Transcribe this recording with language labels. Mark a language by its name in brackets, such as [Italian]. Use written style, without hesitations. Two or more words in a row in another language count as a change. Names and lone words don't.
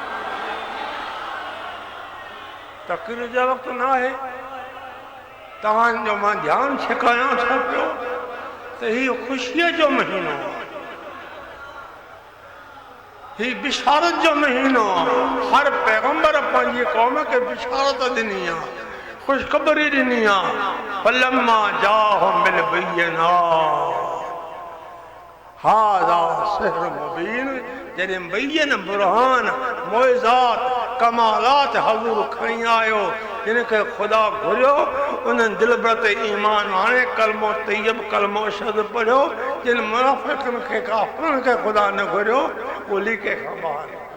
[Sindhi] तक़रीर जो वक़्तु न आहे, तव्हांजो मां ध्यानु छिकायां थो पियो त हीउ ख़ुशीअ जो महीनो आहे, ही बिशारत जो महीनो आहे। हर पैगंबर पंहिंजी क़ौम खे बिशारत ॾिनी आहे, ख़ुशख़बरी ॾिनी आहे। [Arabic] فلما جاءهم بالبينات هذا سحر مبين, [Sindhi] जॾहिं बय्यन बुरहान मुइज़ात कमालात हज़ूर खणी आयो जिन खे ख़ुदा घुरियो उन्हनि दिलबर ते ईमान आणे कलमो तैयब कलमो अशहद पढ़ियो। जिन मुनाफ़िक़नि खे काफ़िरनि खे ख़ुदा न घुरियो उहो लीके खां ॿाहिरि।